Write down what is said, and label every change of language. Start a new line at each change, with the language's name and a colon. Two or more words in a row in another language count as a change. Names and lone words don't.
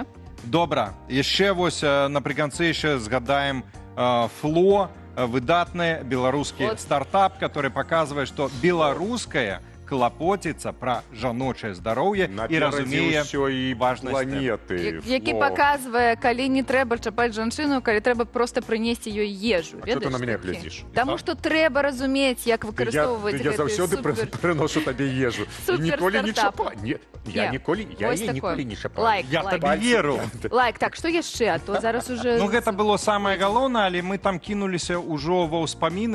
Belarusian: Добра, яшчэ вось напрыканцы яшчэ згадаем Фло, выдатны беларускі стартап, который показывае, што беларуская клапоціцца пра жаночае здароўе і разумее важнасць планеты. Які паказвае, калі не трэба чапаць жанчыну, калі трэба проста прынесці ёй ежу.
Ukrainian: А чого ти на мене глядзіш?
Belarusian: Таму што трэба разумець, як выкарыстоўваць Я заўсёды прыношу табе ежу. Ніколі не чапала. Я ніколі не чапала. Я табе веру. Лайк, так, што яшчэ? А то зараз уже... Ну, гэта было самае галоўнае, але мы там кінуліся ўжо ва ўспаміны.